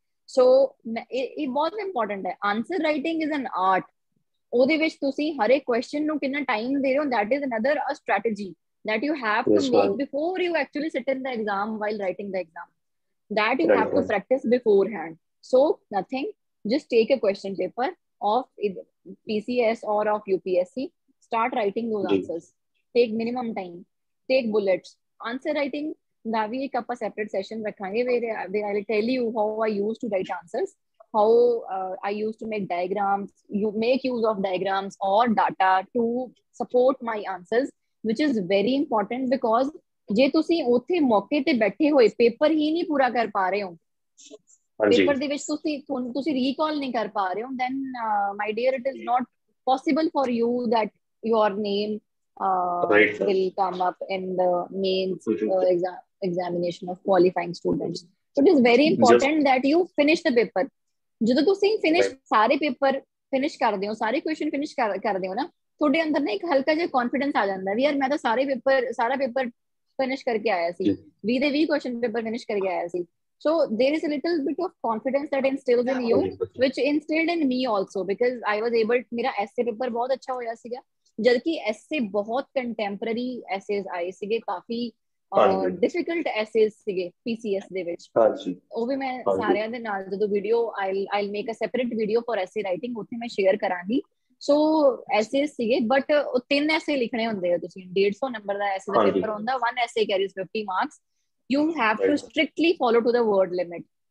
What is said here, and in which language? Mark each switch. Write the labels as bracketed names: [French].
[Punjabi] So ਇਹ ਬਹੁਤ important ਹੈ। [English] Answer writing is an art। [Punjabi] ਉਹਦੇ ਵਿੱਚ ਤੁਸੀਂ ਹਰ ਇੱਕ ਕੁਐਸਚਨ ਨੂੰ ਕਿੰਨਾ ਟਾਈਮ ਦੇ ਰਹੇ ਹੋ, [English] that is another a strategy that you have to make before you actually sit in the exam while writing the exam, that you have to practice beforehand. So nothing, just take a question paper of PCS or of UPSC, start writing those answers, take minimum time, take bullets। answer writing [Punjabi] ਦਾ ਵੀ ਇੱਕ ਆਪਾਂ separate session ਰੱਖਾਂਗੇ [English] where I will tell you how I used to write answers, how I used to make diagrams, you make use of diagrams or data to support my answers, which is very important, because [Punjabi] ਜੇ ਤੁਸੀਂ ਉੱਥੇ ਮੌਕੇ ਤੇ ਬੈਠੇ ਹੋਏ paper ਹੀ ਨਹੀਂ ਪੂਰਾ ਕਰ ਪਾ ਰਹੇ ਹੋ, ਪੇਪਰ ਦੇ ਵਿੱਚ ਤੁਸੀਂ ਰੀਕਾਲ ਨਹੀਂ ਕਰ ਪਾ ਰਹੇ ਹੋ, [English] then my dear, it is not possible for you that your name will come up in the mains examination of qualifying students. So it is very important that you finish the paper। [Punjabi] ਜਦੋਂ ਤੁਸੀਂ finish ਸਾਰੇ paper finish ਕਰਦੇ ਹੋ, ਸਾਰੇ question finish ਕਰਦੇ ਹੋ ਨਾ, ਤੁਹਾਡੇ ਅੰਦਰ ਨਾ ਇੱਕ ਹਲਕਾ ਜਿਹਾ ਕੌਨਫੀਡੈਂਸ ਆ ਜਾਂਦਾ ਵੀ ਯਾਰ ਮੈਂ ਤਾਂ ਸਾਰਾ ਪੇਪਰ ਫਿਨਿਸ਼ ਕਰਕੇ ਆਇਆ ਸੀ, 20 ਦੇ 20 ਕੁਐਸਚਨ ਪੇਪਰ ਫਿਨਿਸ਼ ਕਰਕੇ ਆਇਆ ਸੀ। [English] So there is a little bit of confidence that instills in you, which instilled in me also, because I was able, [Punjabi] ਮੇਰਾ ਐਸੇ ਪੇਪਰ ਬਹੁਤ ਅੱਛਾ ਹੋਇਆ ਸੀਗਾ, ਜਦਕਿ ਐਸੇ ਬਹੁਤ ਕੰਟੈਂਪਰਰੀ ਐਸੇਜ਼ ਆਏ ਸੀਗੇ, ਕਾਫੀ ਡਿਫਿਕਲਟ ਐਸੇਜ਼ ਸੀਗੇ PCS ਦੇ ਵਿੱਚ। ਉਹ ਵੀ ਮੈਂ ਸਾਰਿਆਂ ਦੇ ਨਾਲ ਜਦੋਂ video [English] I'll make a separate video for essay writing, [Punjabi] ਉੱਥੇ ਮੈਂ ਸ਼ੇਅਰ ਕਰਾਂਗੀ। ਸੋ ਐਸੇਜ਼ ਸੀਗੇ, ਬਟ 3 ਐਸੇ ਲਿਖਣੇ ਹੁੰਦੇ ਆ, ਤੁਸੀਂ 150 ਨੰਬਰ ਦਾ ਐਸੇ ਦਾ ਪੇਪਰ ਹੁੰਦਾ, [English] 1 essay carries 50 marks, you have to strictly follow to the word limit।